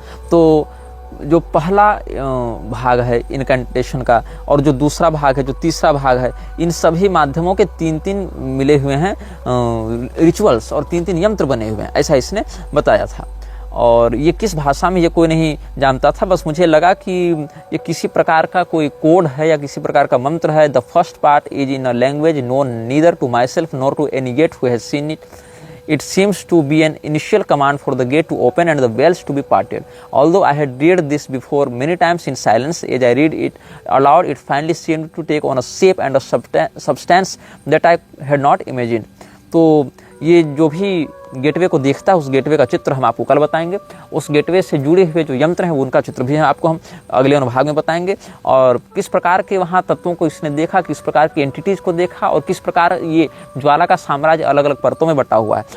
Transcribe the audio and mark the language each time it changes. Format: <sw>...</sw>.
<hi>तो जो पहला भाग है इनकेंटेशन का और जो दूसरा भाग है, जो तीसरा भाग है, इन सभी माध्यमों के 3-3 मिले हुए हैं रिचुअल्स और 3-3 यंत्र बने हुए हैं, ऐसा इसने बताया था। और ये किस भाषा में ये कोई नहीं जानता था, बस मुझे लगा कि ये किसी प्रकार का कोई कोड है या किसी प्रकार का मंत्र है।</hi> <en>The first part is in a language known neither to myself nor to any gate who has seen it. It seems to be an initial command for the gate to open and the wells to be parted. Although I had read this before many times in silence, as I read it aloud, it finally seemed to take on a shape and a substance that I had not imagined.</en> <hi>तो ये जो भी gateway को देखता है उस gateway का चित्र हम आपको कल बताएंगे। उस गेटवे से जुड़े हुए जो यंत्र हैं उनका चित्र भी आपको हम अगले अनुभाग में बताएंगे और किस प्रकार के वहाँ तत्वों को इसने देखा, किस प्रकार की एंटिटीज को देखा और किस प्रकार ये ज्वाला का साम्राज्य अलग अलग परतों में बटा हुआ है।</hi>